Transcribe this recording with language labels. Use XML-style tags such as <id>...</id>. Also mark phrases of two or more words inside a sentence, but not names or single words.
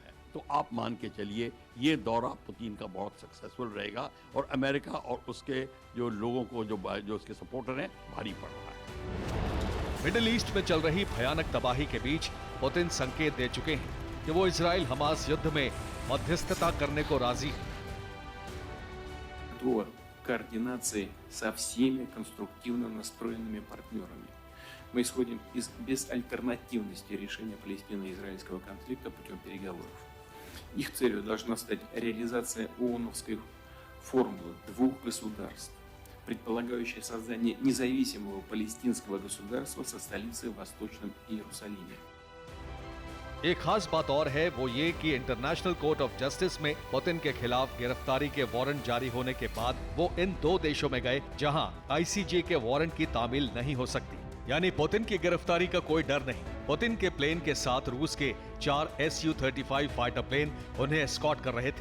<hi>तो आप मान के चलिए ये दौरा पुतिन का बहुत सक्सेसफुल रहेगा और अमेरिका और उसके जो लोगों को जो उसके सपोर्टर हैं भारी पड़ रहा है। मिडिल ईस्ट में चल रही भयानक तबाही के बीच पुतिन संकेत दे चुके हैं कि वो इजराइल हमास युद्ध में मध्यस्थता करने को राजी है।</hi> <ru>До координации со всеми конструктивно настроенными партнерами. Мы исходим из безальтернативности решения палестино-израильского конфликта путем переговоров. Их целью должна стать реализация ООНовской формулы 2 государств, предполагающая создание независимого палестинского государства со столицей в Восточном Иерусалиме.</ru> <hi>एक खास बात और है, वो ये कि इंटरनेशनल कोर्ट ऑफ जस्टिस में पुतिन के खिलाफ गिरफ्तारी के वारंट जारी होने के बाद वो इन 2 देशों में गए जहां ICJ के वारंट की तामील नहीं हो सकती। यानी पुतिन की गिरफ्तारी का कोई डर नहीं। पुतिन के प्लेन के साथ रूस के 4 Su-35</hi> <en>fighter plane</en> <hi>उन्हें एस्कॉर्ट कर रहे थे।</hi>